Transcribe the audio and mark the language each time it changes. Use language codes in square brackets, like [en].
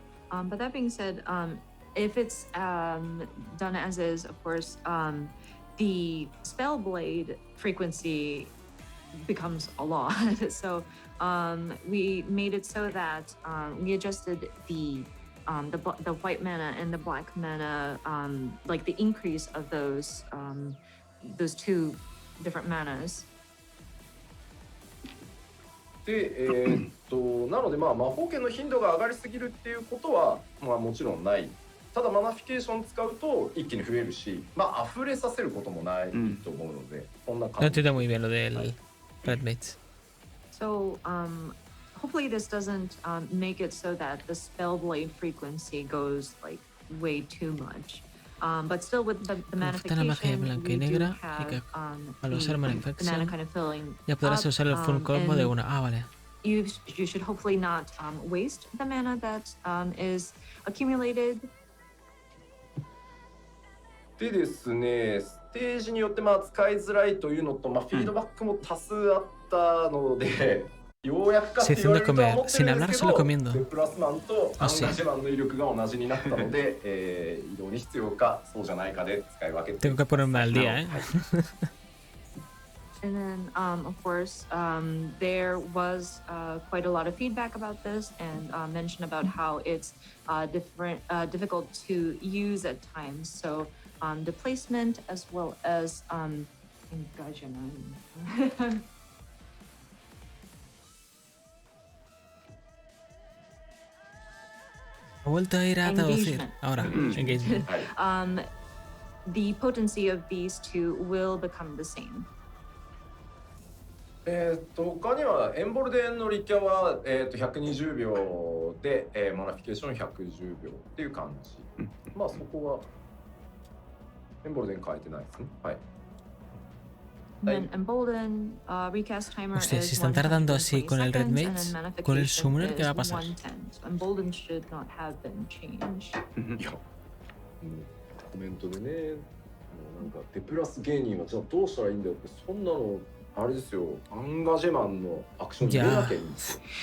[en] But that being said, if it's done as is, of course, the spell blade frequency becomes a lot. So we made it so that we adjusted the white mana and the black mana, like the increase of those two different manas. [ja] で、なので魔法剣の頻度が上がりすぎるっていうことはもちろんない。ただマナフィケーション使うと一気に増えるし、溢れさせることもないと思うので、こんな感じ。 [es] No entiendo muy bien lo del Red Mates. [en] So hopefully this doesn't make it so that the spell blade frequency goes like way too much. But still with the manification, we do have the mana kind of filling [es] ya podrás usar el full combo de una. Vale. [en] You should hopefully not waste the mana that is accumulated. [ja] でですね、ステージによって使いづらいというのと、フィードバックも多数あったので、ようやくかって言われるとは思ってるんですけど、デプラスマンとアンガジェマンの威力が同じになったので、移動に必要かそうじゃないかで使い分けて。 [es] Tengo que ponerme al día, ¿eh? [en] And then, of course, there was quite a lot of feedback about this and mention about how it's difficult to use at times. So the placement as well as engagement. [es] He vuelto a ir a traducir. Ahora, engagement. [en] The potency of these two will become the same. [ja] 他にはエンボルデンのリキャは、120秒で、マナフィケーション110秒っていう感じ。そこはエンボルデン変えてないですね。はい。 [es] Hostia, si están tardando así con el Red Mates, con el Summoner, ¿qué va a pasar? [ja] いや、コメントでね、なんかデプラス芸人はじゃあどうしたらいいんだよって、そんなのあれですよ、アンガジェマンのアクションに入れなきゃいいんですよ。